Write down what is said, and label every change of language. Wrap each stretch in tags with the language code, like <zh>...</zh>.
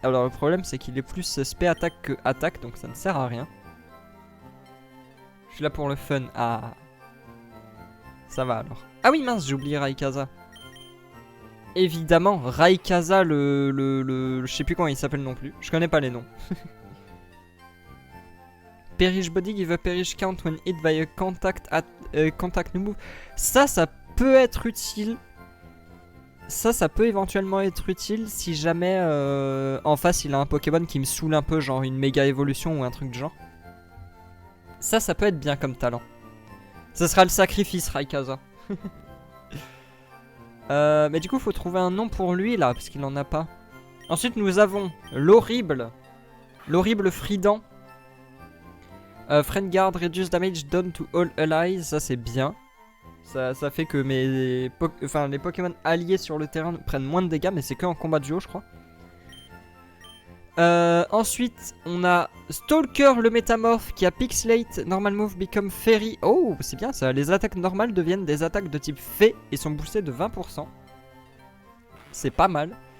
<fr>Alors, le problème, c'est qu'il est plus spé attaque que attaque. Donc, ça ne sert à rien. Je suis là pour le fun. Ah. Ça va alors. Ah oui, mince, j'ai oublié Raikasa. Évidemment, Raikasa, je sais plus comment il s'appelle non plus. Je connais pas les noms.</fr> <en>Perish Body give a perish count when hit by a contact move.</en> <fr>Ça peut être utile. Ça peut éventuellement être utile si jamais en face il a un Pokémon qui me saoule un peu, genre une méga évolution ou un truc de genre. Ça peut être bien comme talent. Ça sera le sacrifice, Raikasa. Mais du coup, faut trouver un nom pour lui là, parce qu'il en a pas. Ensuite, nous avons l'horrible Fridan.</fr> <en>Friend Guard reduce damage done to all allies.</en> <fr>Ça, c'est bien. Ça fait que les Pokémon alliés sur le terrain prennent moins de dégâts, mais c'est que en combat duo, je crois. Ensuite, on a Stalker le métamorphe qui a Pixelate,</fr> <en>Normal Move Become Fairy.</en> <fr>Oh, c'est bien ça. Les attaques normales deviennent des attaques de type Fée et sont boostées de 20%. C'est pas mal.</fr>